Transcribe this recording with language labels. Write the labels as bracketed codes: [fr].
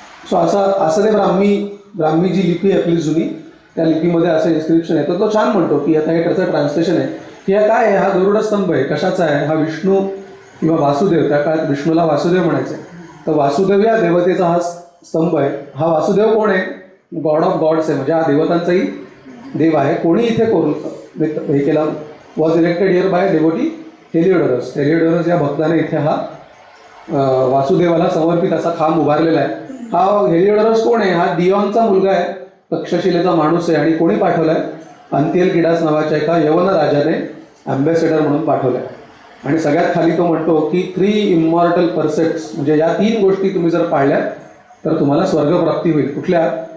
[mr] So असं ते ब्राह्मी जी लिपी आहे आपली जुनी, त्या लिपीमध्ये असं इन्स्क्रिप्शन आहे. तर तो छान म्हणतो की आता हे त्याचं ट्रान्सलेशन आहे की हा काय आहे? हा गरुड स्तंभ आहे. कशाचा आहे? हा विष्णू किंवा वासुदेव, त्या काळात विष्णूला वासुदेव म्हणायचे. तर वासुदेव या देवतेचा हा स्तंभ आहे. हा वासुदेव कोण आहे? [en] god of gods [mr] आहे, म्हणजे हा देवतांचाही देव आहे. कोणी इथे हे केला? [en] Was elected here by devotee Heliodorus. [mr] Heliodorus या भक्ताने इथे हा वासुदेवाला समर्पित असा खांब उभारलेला आहे. हा हेलिओडोरस कोण आहे? हा दियॉनचा मुलगा आहे, तक्षशिलेचा माणूस आहे. आणि कोणी पाठवलाय? अंतियलकिडास नावाच्या एका यवन राजाने अँबॅसेडर म्हणून पाठवलाय. आणि सगळ्यात खाली तो म्हणतो की 3 [en] immortal precepts, [mr] म्हणजे या 3 गोष्टी तुम्ही जर पाळल्या तर तुम्हाला स्वर्गप्राप्ती होईल. कुठल्या?